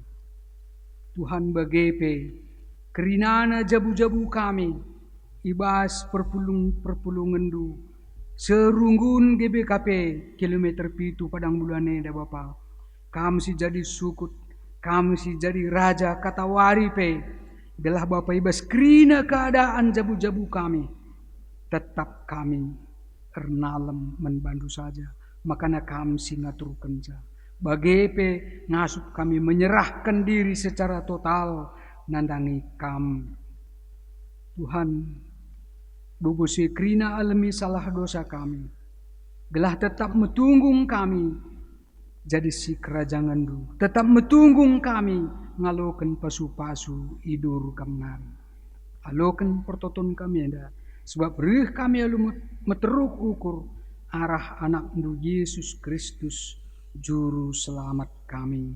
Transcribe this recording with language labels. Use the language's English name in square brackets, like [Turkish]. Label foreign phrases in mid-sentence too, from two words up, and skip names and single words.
[Batak Karo] Tuhan bagai kerinana jabu-jabu kami, ibas perpulungan du, serunggun GBKP kilometer pitu padang bulane da Bapa. Kami si jadi sukut, kami si jadi raja katawari pe. Gelah Bapa ibas kerina keadaan jabu-jabu kami. Tetap kami ernalem membantu saja. Makanya kami si ngaturkan saja. Bagepe ngasup kami [Indonesian] menyerahkan diri secara total. [Batak Karo] Nandangi kam Tuhan bubusi krina alami salah dosa kami gelah tetap metunggung kami jadi si kerajaan du tetap metunggung kami ngaloken pasu-pasu idur kamnari aloken pertoton kami ada sebab rih kami alu meteruk ukur arah anak du Yesus Kristus juru selamat kami.